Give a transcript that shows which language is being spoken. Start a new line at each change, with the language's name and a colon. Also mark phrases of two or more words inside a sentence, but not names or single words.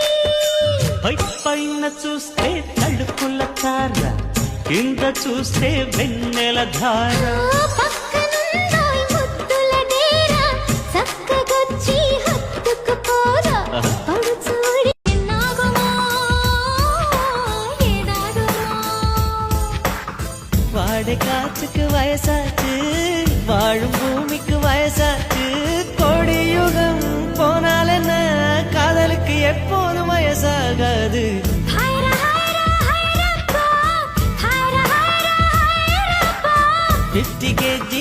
Telugu: పైన చూస్తే తడుకుల తార కింద చూస్తే వెన్నెల ధార. పక్కనుందోయ్ ముద్దుల డేరా చక్కగొచ్చి హత్తుకుపోరా. పడు చూడి ఎన్నాగుమో ఏడాగుమో.
Tamil: வாடை காற்றுக்கு வயசாச்சு வாழும் பூமிக்கு வயசாச்சு கோடி யுகம் போனால் என்ன காதலுக்கு எப்போதும் வயசாகாது.
English: fifty kg